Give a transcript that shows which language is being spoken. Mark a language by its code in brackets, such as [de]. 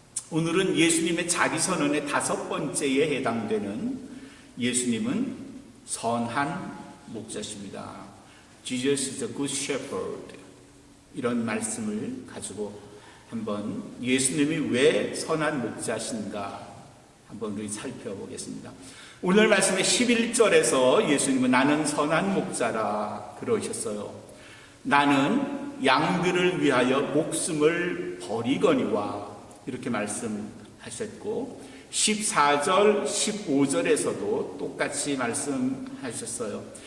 [ko] 오늘은 예수님의 자기 선언의 5번째에 해당되는 예수님은 선한 목자십니다. [en] Jesus is a good shepherd. [ko] 이런 말씀을 가지고 한번 예수님이 왜 선한 목자신가 한번 우리 살펴보겠습니다. 오늘 말씀의 11절에서 예수님은 나는 선한 목자라 그러셨어요. 나는 양들을 위하여 목숨을 버리거니와 이렇게 말씀하셨고 14절, 15절에서도 똑같이 말씀하셨어요.